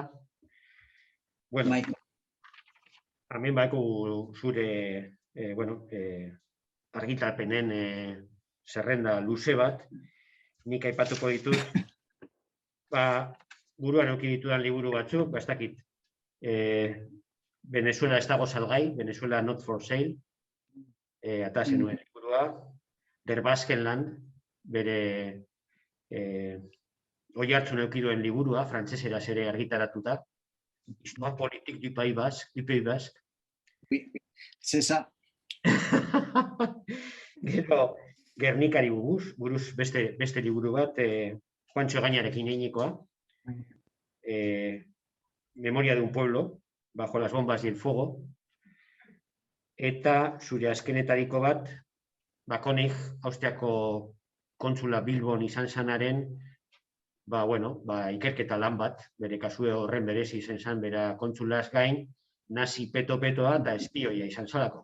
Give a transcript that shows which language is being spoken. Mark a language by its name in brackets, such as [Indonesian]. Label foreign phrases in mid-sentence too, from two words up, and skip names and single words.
[Basque] Bueno, hemen bako zure argitalpenen zerrenda luze bat, nik aipatuko ditut, buruan eduki ditudan liburu batzuk, ez dakit, Venezuela ez dago salgai, Venezuela not for sale, eta zenuen liburua, Der Baskenland, bere oihartzun eduki duen liburua, frantseseraz ere argitaratuta, Histoire politique du Pays Basque. [French] C'est ça. [Basque] Gero, Gernikari buruz beste liburu bat, Juancho Gañarekin eginikoa, Memoria de un pueblo, bajo las bombas y el fuego, eta zure azkenetariko bat, Konig, Austriako kontsula Bilbon izan zanaren, ikerketa lan bat, bere kasue horren berezi izan zan, bera kontsulaz gain, nazi peto-petoa da espioia izan zalako.